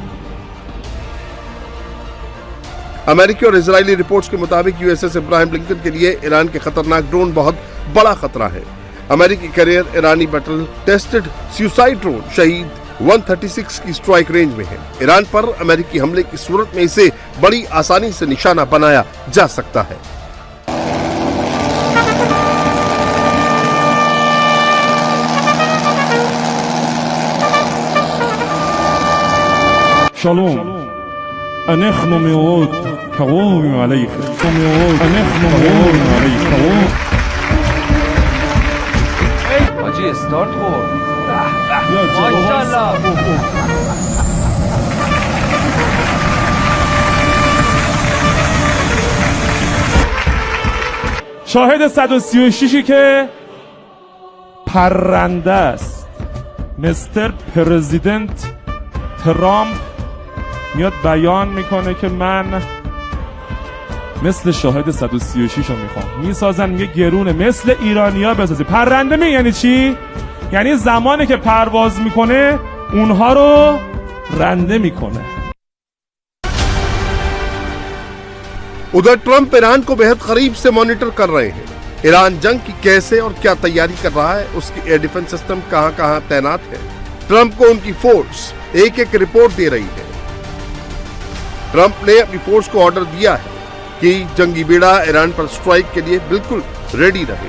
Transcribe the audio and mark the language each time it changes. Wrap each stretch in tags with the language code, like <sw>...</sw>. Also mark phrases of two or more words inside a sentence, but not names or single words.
<hi>अमेरिकी और इजरायली रिपोर्ट्स के मुताबिक यूएसएस इब्राहिम लिंकन के लिए ईरान के खतरनाक ड्रोन बहुत बड़ा खतरा है। अमेरिकी कैरियर ईरानी</hi> <en>battle tested suicide drone</en> <hi>शहीद 136 की स्ट्राइक रेंज में है। ईरान पर अमेरिकी हमले की सूरत में इसे बड़ी आसानी से निशाना बनाया जा सकता है।</hi> <he>שלום, אנחנו מאוד קרובים עליכם, אנחנו מאוד קרובים.</he> <fa>حاجی استارت خورد. ماشاءالله. شاهد 136 که پرنده است.</fa> <en>Mister President</en> <fa>ترامپ میاد بیان میکنه که من مثل شاهد 136 رو میخوام. میسازن میگه گرونه مثل ایرانیا بسازی. پرنده می یعنی چی؟ یعنی زمانی که پرواز میکنه اونها رو رنده میکنه.</fa> <hi>उधर ट्रंप ईरान को बेहद करीब से मॉनिटर कर रहे हैं। ईरान जंग की कैसे और क्या तैयारी कर रहा है, उसकी</hi> <en>air defense system</en> <hi>कहां-कहां तैनात है। ट्रंप को उनकी फोर्स एक-एक रिपोर्ट दे रही है। ट्रंप ने अपनी फोर्स को ऑर्डर दिया है कि जंगी बेड़ा ईरान पर स्ट्राइक के लिए बिल्कुल रेडी रहे।</hi>